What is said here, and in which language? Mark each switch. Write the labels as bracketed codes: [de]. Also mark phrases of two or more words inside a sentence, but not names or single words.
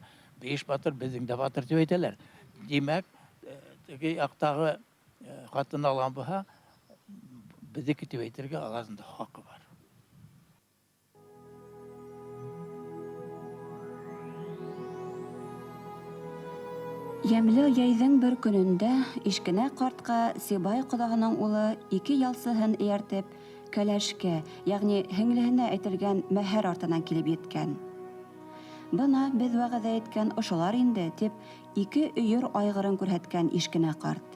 [ba] Беш батыр безнең дә батыр дип әйтәләр. Димәк, теге яктагы хатын алган булса, безнеке дип әйтергә аларында хакы бар. Ямлы яйҙың бер көнөндә Ишкенә ҡартҡа Сибай ҡоҙаһының улы 2 ялсыһын эйәртеп, кәләшкә, ягъни һеңлеһенә әйтелгән мәһәр артынан килеп еткән. Бына беҙ вәғәҙә иткән ошолар инде, тип 2 өйөр айғырын күрһәткән Ишкенә ҡарт.